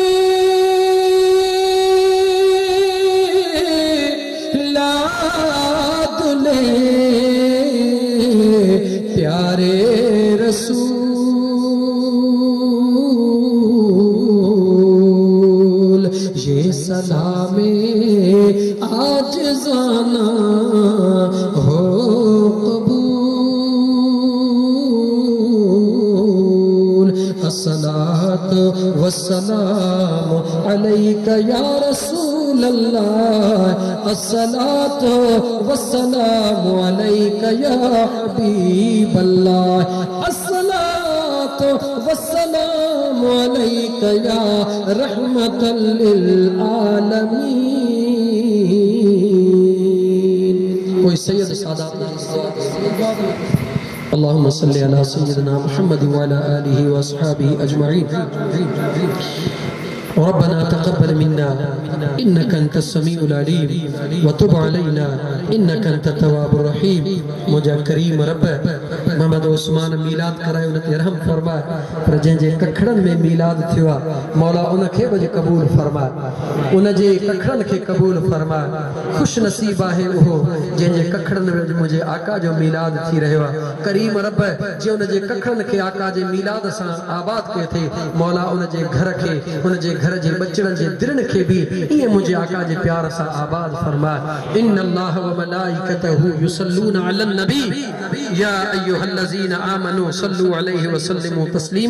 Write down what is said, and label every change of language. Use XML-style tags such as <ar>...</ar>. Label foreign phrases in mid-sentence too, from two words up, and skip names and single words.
<ur>لاڈلے پیارے رسول، یہ سلام آج جانا ہو قبول.</ur> <ar>الصلاة والسلام عليك يا رسول الله، الصلاة والسلام عليك يا حبيب الله، الصلاة والسلام عليك يا رحمة للعالمين. कोई सैयद सादात اللهم صل على سيدنا محمد وعلى آله وأصحابه أجمعين. ربنا تقبل منا إنك أنت السميع العليم وتب علينا إنك أنت التواب الرحيم.</ar> <sd>मुझा करीम रब मोहम्मद उस्मान मीलाद करायो उन ते रहम फरमा, पर जंहिंजे कखड़न में मीलाद थियो आहे मौला उन खे बि क़बूल फरमा, उन जे कखड़न खे क़बूल फरमा। खुश नसीब आहे उहो जंहिंजे कखड़न में मुंहिंजे आका जो मीलाद थी रहियो आहे। करीम रब जे उन जे कखड़न खे आका जे मीलाद सां आबाद कयो थे मौला उन जे घर खे, उन जे घर जे बचड़न जे दिलनि खे बि ईअं मुंहिंजे आका जे प्यार सां आबाद फरमा।</sd> <ar>إن الله وملائكته يصلون على النبي يا أيها الذين آمنوا صلوا عليه وسلموا تسليما.</ar>